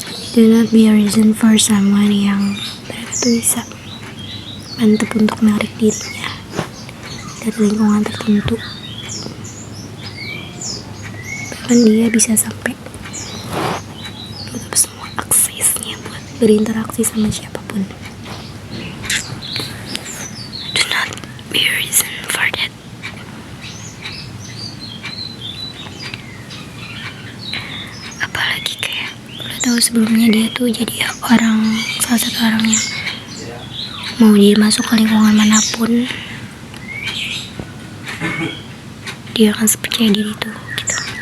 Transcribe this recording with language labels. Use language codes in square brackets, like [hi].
[en] Do not be a reason for someone [id] yang mereka tuh bisa mantep untuk menarik dirinya dari lingkungan tertentu. Bahkan dia bisa sampai tutup semua aksesnya buat berinteraksi sama siapapun. [en] Do not be a reason for that. [id] Apalagi kayak udah tahu sebelumnya dia tuh jadi salah satu orang yang mau dia masuk ke lingkungan manapun dia akan percaya diri tuh gitu.